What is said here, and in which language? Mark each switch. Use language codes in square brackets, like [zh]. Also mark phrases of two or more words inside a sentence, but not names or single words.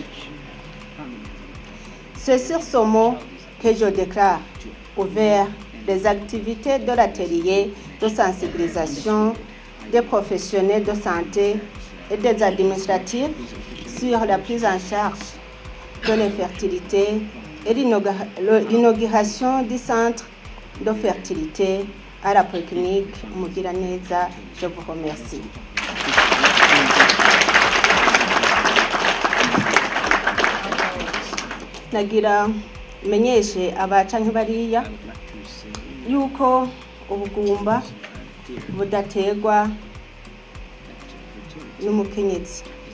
[fr] C'est sur ce mot que je déclare ouvert les activités de l'atelier de sensibilisation des professionnels de santé et des administratifs sur la prise en charge de l'infertilité et l'inauguration du centre de fertilité à la polyclinique Mugiraneza. Je vous remercie. [rn] Nagira menyeshe abaca nk'ibariya yuko ubugumba budategwa n'umukenyezi,